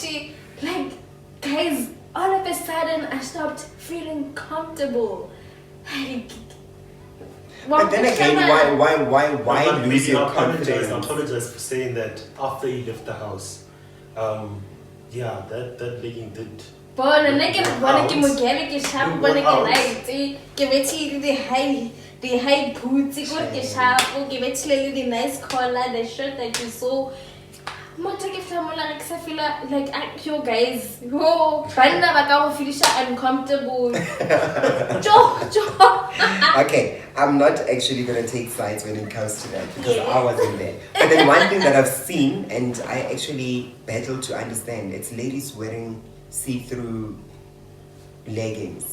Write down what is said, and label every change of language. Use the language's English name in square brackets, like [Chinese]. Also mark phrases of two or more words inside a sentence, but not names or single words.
[English] Like, guys, all of a sudden I stopped feeling comfortable. Like, But then again, why But lose maybe your I confidence? apologize for saying that after he left the house. Yeah, that legging did. [Northern Sotho] Bona nna ke bona ke [English] Out. [Northern Sotho] mogele ke sharp [English] You [Northern Sotho] bona [English] went [Northern Sotho] ke [English] out. [Northern Sotho] light ke bethile [English] the high boots [Northern Sotho] ke gore ke sharp ke bethile le [English] the nice collar the shirt that you saw [Northern Sotho] motho ke flamola ke sa [English] feel like yo guys [Northern Sotho] yo banna ba ka go feelisha uncomfortable jo [English] Okay, I'm not actually going to take sides when it comes to that because Yeah. I wasn't there. But then one thing that I've seen and I actually battle to understand, it's ladies wearing see-through leggings.